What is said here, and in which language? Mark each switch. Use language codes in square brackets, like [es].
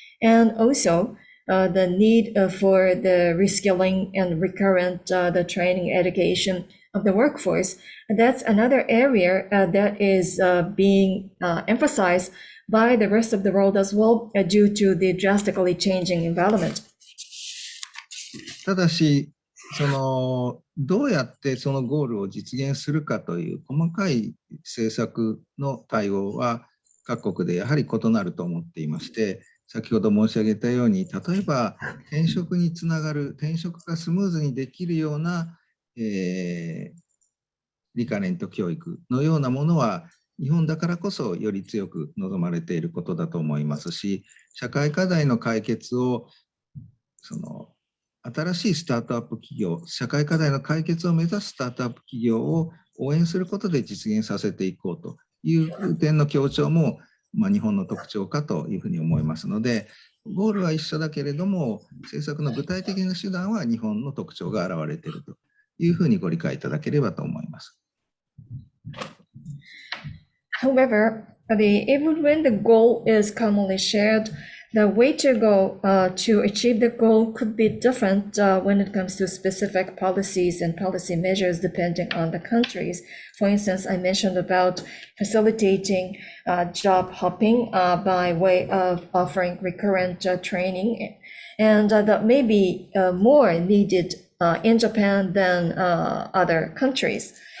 [en] And also the need for the reskilling and recurrent the training education of the workforce. That's another area that is being emphasized by the rest of the world as well due to the drastically changing environment. [ja] ただし、どうやってそのゴールを実現するかという細かい政策の対応は各国でやはり異なると思っていまして、先ほど申し上げたように、例えば転職につながる、転職がスムーズにできるような、リカレント教育のようなものは、日本だからこそより強く望まれていることだと思いますし、社会課題の解決を新しいスタートアップ企業、社会課題の解決を目指すスタートアップ企業を応援することで実現させていこうという点の強調も、日本の特徴かというふうに思いますので、ゴールは一緒だけれども、政策の具体的な手段は日本の特徴が現れているというふうにご理解いただければと思います。 [en] However, even when the goal is commonly shared, the way to go to achieve the goal could be different when it comes to specific policies and policy measures depending on the countries. For instance, I mentioned about facilitating job hopping by way of offering recurrent training, and that may be more needed in Japan than other countries.